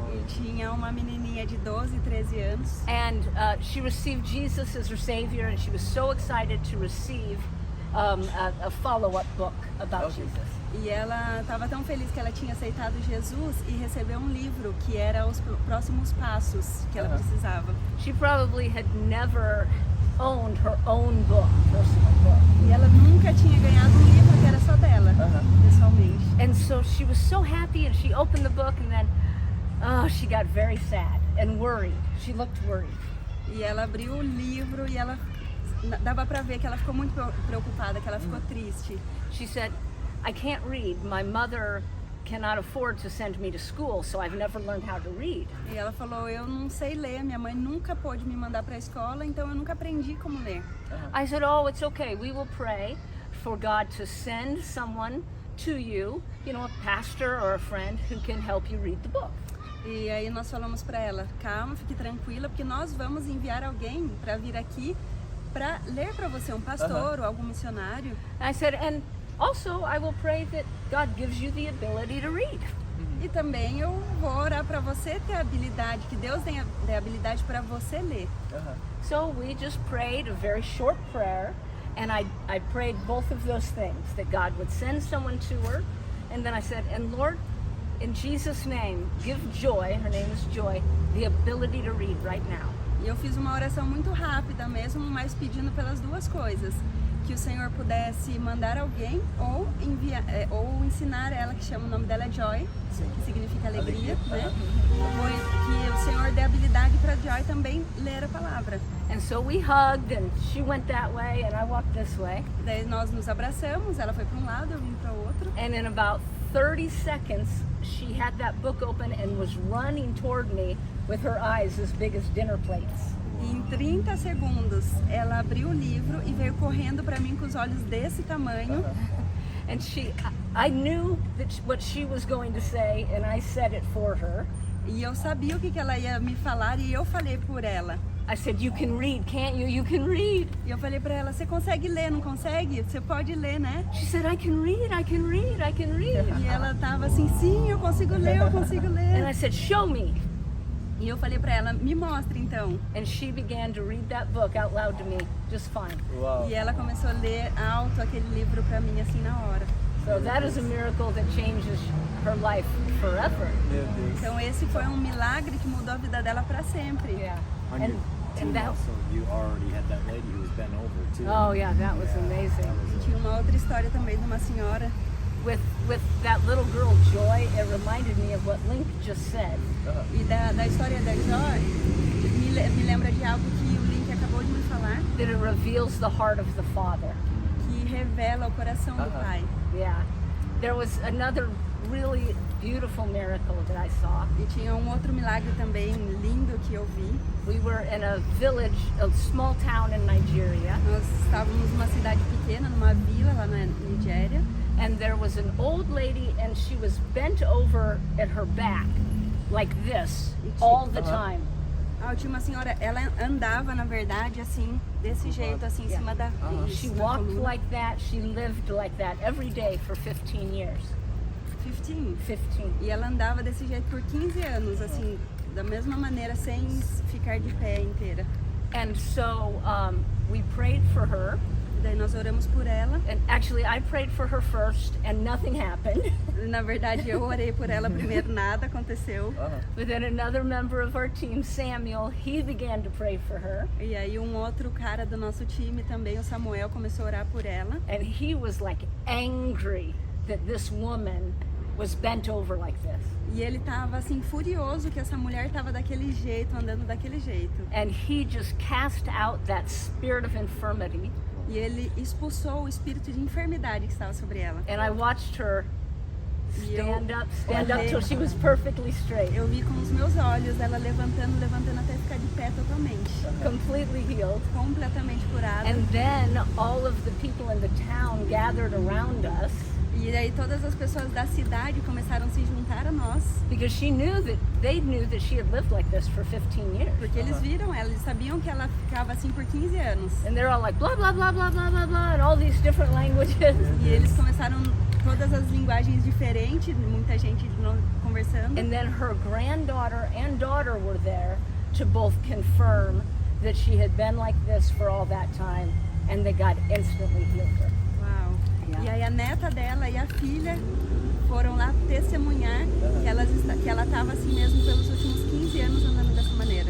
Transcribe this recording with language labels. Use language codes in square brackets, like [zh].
[pt] e tinha uma menininha de 12, 13 anos. [en] and she received Jesus as her Savior, and she was so excited to receive a follow-up book about Okay. Jesus. [pt] E ela estava tão feliz que ela tinha aceitado Jesus e recebeu um livro que era os próximos passos que ela Aham. precisava. [en] She probably had never owned her own book, personal book. [pt] E ela nunca tinha ganhado um livro que era só dela, Aham. pessoalmente. [en] And so she was so happy, and she opened the book, and then, she got very sad and worried. She looked worried. [pt] E ela abriu o livro e ela dava para ver que ela ficou muito preocupada, que ela ficou triste. [en] She said, I can't read. My mother cannot afford to send me to school, so I've never learned how to read. [pt] E ela falou: eu não sei ler, minha mãe nunca pôde me mandar para a escola, então eu nunca aprendi como ler. [en] I said, oh, it's okay. We will pray for God to send someone to you, a pastor or a friend who can help you read the book. [pt] E aí nós falamos para ela: calma, fique tranquila, porque nós vamos enviar alguém para vir aqui para ler para você, um pastor ou algum missionário. [en] I said, and also I will pray that God gives you the ability to read. [pt] E também eu vou orar para você ter a habilidade, que Deus dê a habilidade para você ler. Aham. [en] So we just prayed a very short prayer, and I prayed both of those things, that God would send someone to her, and then I said, and Lord, in Jesus' name, give Joy, her name is Joy, the ability to read right now. [pt] E eu fiz uma oração muito rápida mesmo, mas pedindo pelas duas coisas. Que o Senhor pudesse mandar alguém ou enviar, ou ensinar ela, que chama, o nome dela é Joy, que significa alegria, né? Ou que o Senhor dê habilidade para Joy também ler a palavra. [en] And so we hugged, and she went that way, and I walked this way. [pt] Daí nós nos abraçamos, ela foi para um lado, eu vim para o outro. [en] And in about 30 seconds, she had that book open and was running toward me with her eyes as big as dinner plates. [pt] E em 30 segundos, ela abriu o livro e veio correndo para mim com os olhos desse tamanho. [en] And I knew what she was going to say, and I said it for her. [pt] E eu sabia o que ela ia me falar e eu falei por ela. [en] I said, "You can read, can't you? You can read." [pt] E eu falei para ela, você consegue ler, não consegue? Você pode ler, né? [en] She said, "I can read, I can read, I can read." [pt] E ela tava assim, sim, eu consigo ler, eu consigo [en] And [pt] ler. [en] I said, "Show me." [pt] E eu falei para ela, me mostre então. [en] And she began to read that book out loud to me, just fine. Uau. [pt] E ela começou a ler alto aquele livro para mim assim na hora. [en] So that is a miracle that changes her life forever. [pt] Meu Deus. Então esse foi um milagre que mudou a vida dela para sempre. Yeah. [en] On your team that, also, you already had that lady who was bent over too. oh yeah, that was amazing. That was [pt] Tinha uma outra história também de uma senhora. [en] With that little girl Joy, it reminded me of what Link just said. [pt] E da história da Joy, me lembra de algo que o Link acabou de me falar, [en] That it reveals the heart of the Father. [pt] que revela o coração do Pai. Yeah. [en] There was another really beautiful miracle that I saw. [pt] E tinha um outro milagre também lindo que eu vi. [en] We were in a village, a small town in Nigeria, [pt] Nós estávamos numa cidade pequena, numa vila lá na Nigéria. [en] and there was an old lady, and she was bent over at her back, like this, all the time. [pt] Tinha uma senhora, ela andava na verdade assim, desse jeito, assim, em cima da [en] She [pt] da [en] walked [pt] coluna. [en] like that, she lived like that every day for 15 years. 15. 15. [pt] E ela andava desse jeito por 15 anos, assim, da mesma maneira, sem ficar de pé inteira. [en] And so we prayed for her, [pt] Daí nós oramos por ela. [en] and actually I prayed for her first, and nothing happened. [pt] Na verdade, eu orei por ela primeiro, nada aconteceu. [en] But then another member of our team, Samuel, he began to pray for her, [pt] E aí um outro cara do nosso time também, o Samuel, começou a orar por ela. [en] and he was like angry that this woman was bent over like this. [pt] E ele tava assim, furioso que essa mulher tava daquele jeito, andando daquele jeito. [en] And he just cast out that spirit of infirmity, [pt] E ele expulsou o espírito de enfermidade que estava sobre ela. [en] and I watched her [pt] E eu [en] stand up till she was perfectly straight, [pt] Eu vi com os meus olhos ela levantando até ficar de pé totalmente. [en] completely healed. [pt] Completamente curada. [en] And then all of the people in the town gathered around us [pt] E aí todas as pessoas da cidade começaram a se juntar a nós. [en] because they knew that she had lived like this for 15 years. [pt] Porque eles viram ela, eles sabiam que ela ficava assim por 15 anos. [en] And they're all like blah blah blah blah blah blah blah and all these different languages. [pt] E eles começaram todas as linguagens diferentes, muita gente conversando. [en] And then her granddaughter and daughter were there to both confirm that she had been like this for all that time, and that God instantly healed her. Uau. [pt] E aí a neta dela e a filha foram lá testemunhar que ela estava assim mesmo pelos últimos 15 anos andando dessa maneira.